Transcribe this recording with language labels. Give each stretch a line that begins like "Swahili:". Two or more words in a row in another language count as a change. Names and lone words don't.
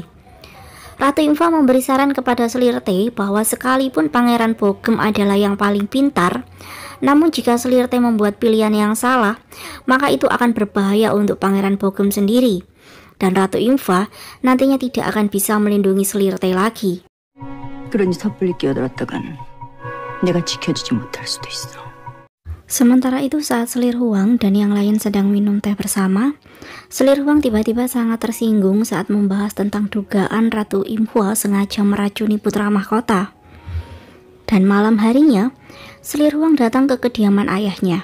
Indonesian: Ratu Infa memberi saran kepada Selir Tae bahwa sekalipun Pangeran Bogem adalah yang paling pintar, namun jika Selir Tae membuat pilihan yang salah, maka itu akan berbahaya untuk Pangeran Bogem sendiri. Dan Ratu Infa nantinya tidak akan bisa melindungi Selir Tae lagi.
Korean: 그러니 섣불리 끼어들었다간 내가 지켜주지 못할 수도 있어.
Indonesian: Sementara itu saat Selir Huang dan yang lain sedang minum teh bersama, Selir Huang tiba-tiba sangat tersinggung saat membahas tentang dugaan Ratu Infa sengaja meracuni putra mahkota. Dan malam harinya, Selir Huang datang ke kediaman ayahnya.